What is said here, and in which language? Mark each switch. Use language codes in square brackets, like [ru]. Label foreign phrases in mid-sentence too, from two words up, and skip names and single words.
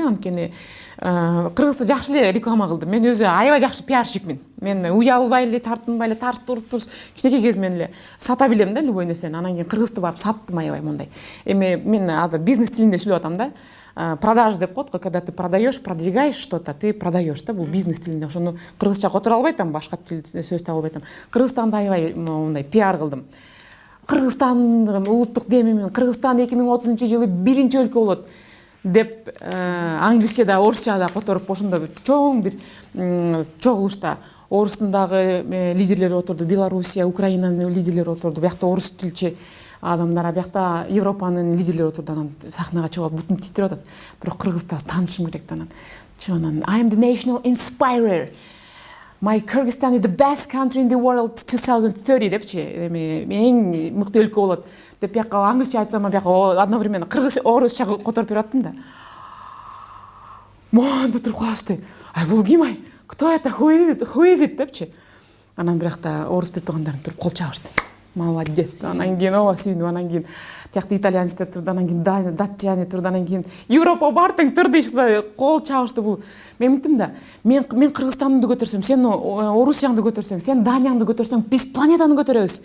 [ky] Анткени Кыргызды жакшы эле реклама кылды. Мен өзү аябай жакшы пиарщикмин. Мен уялбай эле, тартынбай эле, турс кичинекей кезимден эле сата билем да любой нерсени. Анан кийин Кыргызды барып саттым аябай мондай. Мен азыр бизнес тилинде сүйлөп атам да. Продажа деп коет, [ru] когда ты продаешь, продвигаешь что-то, ты продаешь да, [ky] бул бизнес тилинде. Ошону кыргызча которо албайтам, башка тил сөз таба албайтам. Кыргызстанда аябай мондай пиар кылдым. Кыргызстандын улуттук демимин, Кыргызстан 2030-жылы 1-чи өлкө болот деп англисче да, орусча да которуп, ошондо чоң бир чогулушта орустун дагы лидерлери отурду, Белоруссия, Украинанын лидерлери отурду. Биякта орус тилчи адамдар биякта Европанын лидерлери отурду, анан сахнага чыгып алып бутун титирип атат. Бирок кыргызда таанышым керек да, анан чыгып анан [en] I am the national inspirer. My Kyrgyzstan is the best country in the world [ky] 2030 депчи, эң мыкты өлкө болот деп бияка англисче айтсам, бияка одновременно кыргыз орусча которуп берип аттым да. Монтип туруп калышты. Ай, бул ким ай? [ru] Кто это? [en] Who is it [ky] депчи. Анан биякта орус бир туугандарым туруп кол чабышты. Молодец. Анан кийин ооба сүйүндүм, анан кийин тиякта итальянецтер турду, анан кийин датчане турду, анан кийин Европа бар тең тур дейшсе кол чабышты. Бул мен мынтим да, мен Кыргызстанды көтөрсөм, сен Орусияңды көтөрсөң, сен Данияңды көтөрсөң, биз планетаны көтөрөбүз.